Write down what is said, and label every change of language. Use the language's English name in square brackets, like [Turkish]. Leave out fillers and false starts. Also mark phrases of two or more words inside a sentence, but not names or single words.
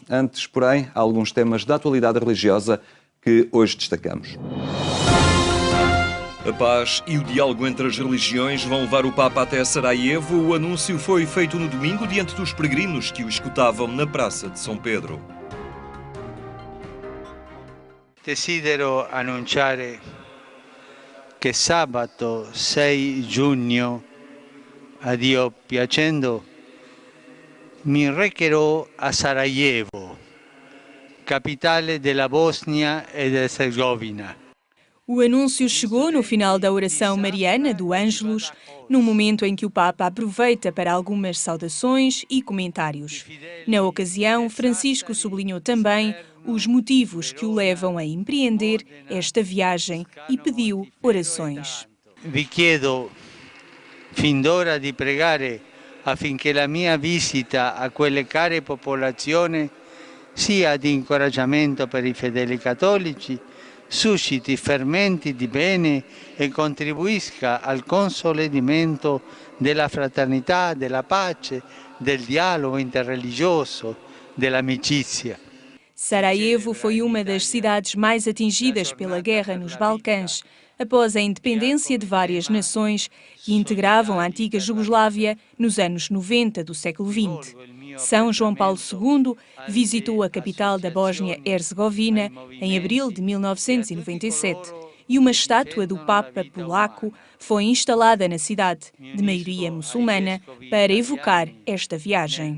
[Portuguese] Antes, porém, há alguns temas da atualidade religiosa que hoje destacamos. A paz e o diálogo entre as religiões vão levar o Papa até Sarajevo. O anúncio foi feito no domingo diante dos peregrinos que o escutavam na Praça de São Pedro. [Italian] Desidero annunciare che sabato 6 giugno, a Dio piacendo, mi recherò a Sarajevo, capitale della Bosnia ed Herzegovina. [Portuguese] O anúncio chegou no final da oração mariana do Ângelus, num momento em que o Papa aproveita para algumas saudações e comentários. Na ocasião, Francisco sublinhou também os motivos que o levam a empreender esta viagem e pediu orações. [Italian] Vi chiedo fin d'ora di pregare affinché la mia visita a quelle care popolazioni sia di incoraggiamento per i fedeli cattolici, susciti fermenti di bene e contribuisca al consolidamento della fraternità, della pace, del dialogo interreligioso, dell'amicizia. [Portuguese] Sarajevo foi uma das cidades mais atingidas pela guerra nos Balcãs, após a independência de várias nações que integravam a antiga Jugoslávia nos anos 90 do século XX. São João Paulo II visitou a capital da Bósnia-Herzegovina em abril de 1997 e uma estátua do Papa polaco foi instalada na cidade, de maioria muçulmana, para evocar esta viagem.